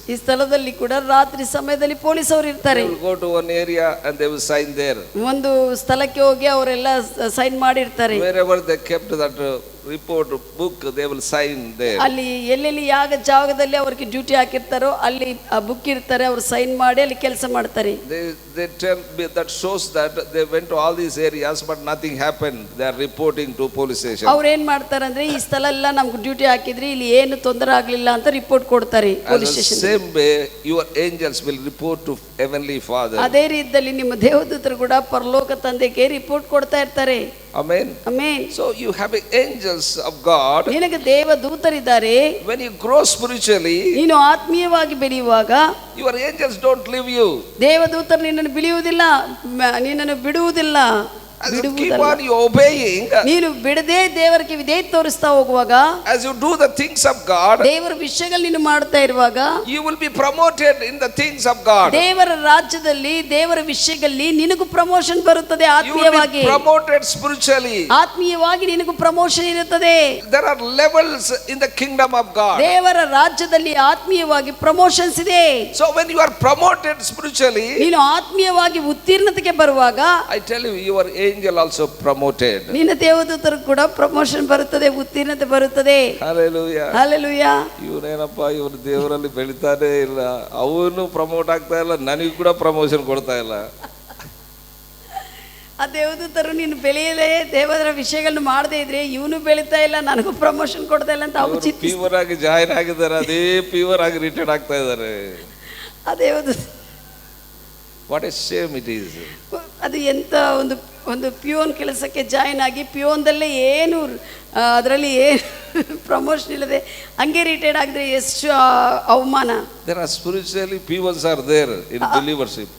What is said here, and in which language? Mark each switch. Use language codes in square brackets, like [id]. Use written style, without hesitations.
[kn] ಈ ಸ್ಥಳದಲ್ಲಿ ಕೂಡ ರಾತ್ರಿ ಸಮಯದಲ್ಲಿ ಪೊಲೀಸ್ ಅವರು ಇರ್ತಾರೆ. [en] They will go to one area and they will sign there. [kn] ಒಂದು ಸ್ಥಳಕ್ಕೆ ಹೋಗಿ ಅವರೆಲ್ಲ ಸೈನ್ ಮಾಡಿರ್ತಾರೆ. [en] Wherever they kept that report book, they will sign there. [kn] ಅಲ್ಲಿ ಎಲ್ಲೆಲ್ಲಿ ಯಾವ ಜಾಗದಲ್ಲಿ ಅವ್ರಿಗೆ ಡ್ಯೂಟಿ ಹಾಕಿರ್ತಾರೋ ಅಲ್ಲಿ ಆ ಬುಕ್ ಇರ್ತಾರೆ, ಅವ್ರು ಸೈನ್ ಮಾಡಿ ಅಲ್ಲಿ ಕೆಲಸ ಮಾಡ್ತಾರೆ. [en] They tell me that shows that they went to all these areas but nothing happened. They are reporting to police station. [kn] ಅವ್ರು ಏನ್ ಮಾಡ್ತಾರೆ ಅಂದ್ರೆ, ಈ ಸ್ಥಳ ಎಲ್ಲ ನಮ್ಗೆ ಡ್ಯೂಟಿ ಹಾಕಿದ್ರಿ, ಇಲ್ಲಿ ಏನು ತೊಂದರೆ ಆಗ್ಲಿಲ್ಲ ಅಂತ ರಿಪೋರ್ಟ್ ಕೊಡ್ತಾರೆ police station. [en] Same way your angels will report to heavenly Father. [kn] ಅದೇ ರೀತಿಯಲ್ಲಿ ನಿಮ್ಮ ದೇವದೂತರು ಕೂಡ ಪರಲೋಕ ತಂದೆಗೆ ರಿಪೋರ್ಟ್ ಕೊಡ್ತಾ ಇರ್ತಾರೆ. [en] Amen. Amen. So you have angels of God. [kn] ನಿನಗೆ ದೇವದೂತರಿದ್ದಾರೆ. [en] When you grow spiritually, [kn] ನೀನು ಆತ್ಮೀಯವಾಗಿ ಬೆಳೆಯುವಾಗ [en] your angels don't leave you. [kn] ದೇವದೂತರು ನಿನ್ನನ್ನು ನಿನ್ನನ್ನು ಬಿಡುವುದಿಲ್ಲ. [en] As you keep on obeying, [kn] ನೀನು ಬಿಡದೆ ದೇವರಿಗೆ ವಿಧೇಯ ತೋರಿಸ್ತಾ ಹೋಗುವಾಗ, [en] as you do the things of God, [kn] ದೇವರ ವಿಷಯಗಳು ನೀನು ಮಾಡ್ತಾ ಇರುವಾಗ, [en] you will be promoted in the things of God. [kn] ದೇವರ ರಾಜ್ಯದಲ್ಲಿ ದೇವರ ವಿಷಯಗಳಲ್ಲಿ ನಿನಗೂ ಪ್ರಮೋಷನ್ ಬರುತ್ತದೆ. [en] You will [kn] ಆತ್ಮೀಯವಾಗಿ [en] be promoted spiritually. [kn] ಆತ್ಮೀಯವಾಗಿ ನಿನಗೂ ಪ್ರಮೋಷನ್ ಇರುತ್ತದೆ. [en] There are levels in the kingdom of God. [kn] ದೇವರ ರಾಜ್ಯದಲ್ಲಿ ಆತ್ಮೀಯವಾಗಿ ಪ್ರಮೋಷನ್ಸ್ ಇದೆ. [en] So when you are promoted spiritually, [kn] ನೀನು ಆತ್ಮೀಯವಾಗಿ ಉತ್ತೀರ್ಣತೆಗೆ ಬರುವಾಗ, [en] I tell you, your angel also promoted. [kn] ನಿನ್ನ ದೇವದೂತರು ಕೂಡ ಪ್ರಮೋಷನ್ ಬರುತ್ತದೆ, ಉತ್ತೀರ್ಣತೆ ಬರುತ್ತದೆ. [en] Hallelujah. Hallelujah. [kn] ಇವನೇನಪ್ಪ ಇವರು ದೇವರಲ್ಲಿ ಬೆಳಿತಾನೆ ಇಲ್ಲ, ಅವನು ಪ್ರಮೋಟ್ ಆಗ್ತಾ ಇಲ್ಲ, ನನಗೂ ಕೂಡ ಪ್ರಮೋಷನ್ ಕೊಡ್ತಾ ಇಲ್ಲ. ಆ ದೇವದೂತರು ನೀನು ಬೆಳೆಯಲೇ ದೇವರ ವಿಷಯಗಳನ್ನು ಮಾಡದೇ ಇದ್ರೆ ಇವನು ಬೆಳೀತಾ ಇಲ್ಲ, ನನಗೂ ಪ್ರಮೋಷನ್ ಕೊಡ್ತಾ ಇಲ್ಲ ಅಂತ ಅವ್ರು ಪ್ಯೂರ್ ಆಗಿ ಜಾಯಿನ್ ಆಗಿದ್ದಾರೆ, ಅದೇ ಪ್ಯೂರ್ ಆಗಿ ರಿಟೈರ್ಡ್ ಆಗ್ತಾ ಇದ್ದಾರೆ. ಆ ದೇವದೂತ [en] What a shame it is. [kn] ಅದು ಎಂತ ಒಂದು ಪ್ಯೂನ್ ಕೆಲಸಕ್ಕೆ ಜಾಯಿನ್ ಆಗಿ ಪ್ಯೂನ್ದಲ್ಲೇ ಏನು ಅದರಲ್ಲಿ ಏನು ಪ್ರಮೋಷನ್ ಇಲ್ಲದೆ ಹಂಗೆ ರಿಟೈರ್ಡ್ ಆಗಿದ್ರೆ ಎಷ್ಟು ಅವಮಾನ. [en] There are spiritually peons are there in believership.